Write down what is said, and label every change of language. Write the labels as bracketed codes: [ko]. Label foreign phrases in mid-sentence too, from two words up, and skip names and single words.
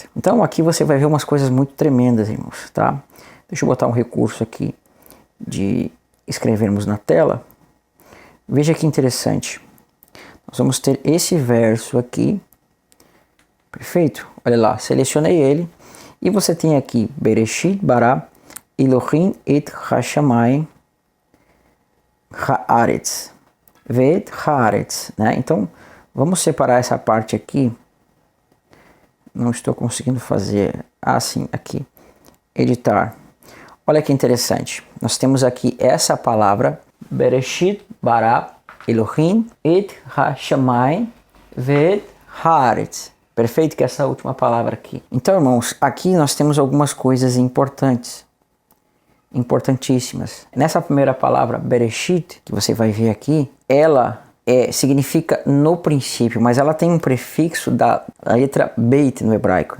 [pt] Então aqui você vai ver umas coisas muito tremendas, irmãos, tá? Deixa eu botar um recurso aqui de escrevermos na tela. Veja que interessante. Nós vamos ter esse verso aqui. Perfeito? Olha lá, selecionei ele. E você tem aqui [he] בראשית ברא אלהים את השמים הארץ. ואת הארץ, [pt] né? Então, vamos separar essa parte aqui. Não estou conseguindo fazer assim, aqui. Editar. Olha que interessante. Nós temos aqui essa palavra [he] בראשית ברא אלהים את השמים ואת הארץ. [pt] Perfeito? Que é essa última palavra aqui. Então, irmãos, aqui nós temos algumas coisas importantes. Importantíssimas. Nessa primeira palavra, Bereshit, que você vai ver aqui, ela significa no princípio, mas ela tem um prefixo da letra Beit no hebraico.